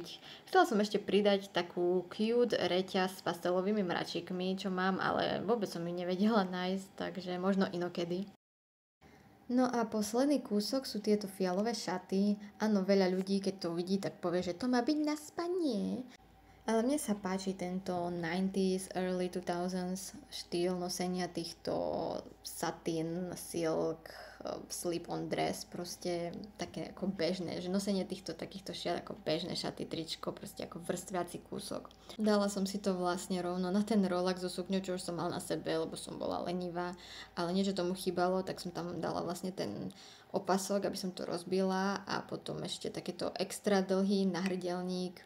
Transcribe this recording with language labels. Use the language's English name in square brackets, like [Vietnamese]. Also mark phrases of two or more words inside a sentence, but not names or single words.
[Slovak] Chcela som ešte pridať takú cute reťaz s pastelovými mračikmi, čo mám, ale vôbec som ju nevedela nájsť, takže možno inokedy. No a posledný kúsok sú tieto fialové šaty. Áno, veľa ľudí, keď to vidí, tak povie, že to má byť na spanie. Ale mne sa páči tento 90s, [English] early 2000s [Slovak] štýl nosenia týchto [English] satin, silk, slip-on dress, [Slovak] proste také ako bežné, že nosenie takýchto šiat ako bežné šaty, tričko, proste ako vrstviaci kúsok. Dala som si to vlastne rovno na ten rolak so sukňou, čo už som mal na sebe, lebo som bola lenivá, ale niečo tomu chýbalo, tak som tam dala vlastne ten opasok, aby som to rozbila a potom ešte takéto extra dlhý nahrdelník.